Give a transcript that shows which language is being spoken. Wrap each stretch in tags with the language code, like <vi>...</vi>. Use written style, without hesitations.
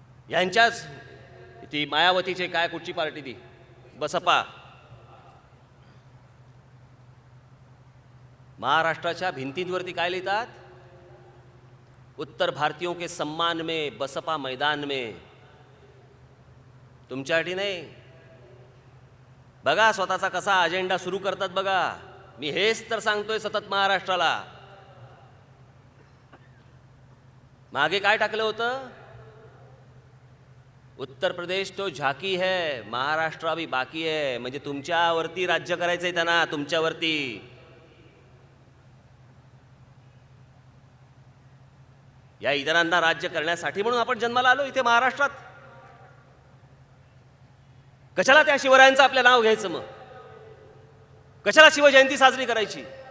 <mr>यांच्याच ती मायावतीचे काय कुठची पार्टी ती बसपा महाराष्ट्राच्या भिंतींवरती काय लिहितात?</mr> <hi>उत्तर भारतीयों के सम्मान में बसपा मैदान में.</hi> <mr>तुमच्यासाठी नाही. बघा स्वतःचा कसा अजेंडा सुरू करतात बघा. मी हेच तर सांगतोय सतत महाराष्ट्राला. मागे काय टाकलं होतं?</mr> <hi>उत्तर प्रदेश तो झाकी है, महाराष्ट्र अभी बाकी है.</hi> <mr>म्हणजे तुमच्यावरती राज्य करायचंय त्यांना, तुमच्यावरती. या इतरांना राज्य करण्यासाठी म्हणून आपण जन्माला आलो इथे महाराष्ट्रात. कशाला त्या शिवरायांचं आपलं नाव घ्यायचं? मग कशाला शिवजयंती साजरी करायची?</mr>